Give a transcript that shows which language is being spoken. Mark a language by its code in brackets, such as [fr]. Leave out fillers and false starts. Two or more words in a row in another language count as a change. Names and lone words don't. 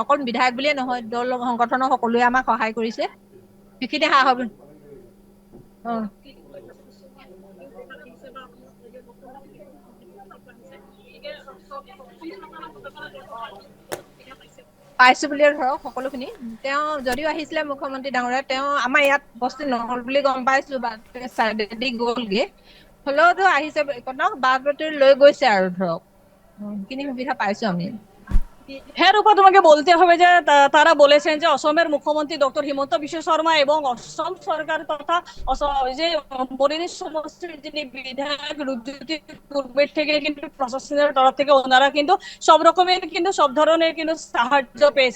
[as] অকল বিধায়ক বুলিয়ে নহয়, দল সংগঠনৰ সকলোৱে আমাক সহায় কৰিছে, সেইখিনি পাইছো বুলিয়ে ধৰক সকলোখিনি। তেওঁ যদিও আহিছিলে মুখ্যমন্ত্ৰী ডাঙৰীয়া, তেওঁ আমাৰ ইয়াত উপস্থিত নহল বুলি গম পাইছো, চাইডেদি গ'লগে। হ'লেওতো আহিছে বাট বাতৰি লৈ গৈছে আৰু ধৰক সেইখিনি সুবিধা পাইছো আমি। [bn] হ্যাঁ রূপা, তোমাকে বলতে হবে যে তারা বলেছেন যে অসমের মুখ্যমন্ত্রী ডক্টর হিমন্ত বিশ্ব শর্মা এবং অসম সরকার তথা যে মরিয়নি সমষ্টির যিনি বিধায়ক রুদ্রজ্যোতি পূর্বের থেকে কিন্তু প্রশাসনের তরফ থেকে ওনারা কিন্তু সব রকমের কিন্তু সব ধরনের কিন্তু সাহায্য পেয়েছে।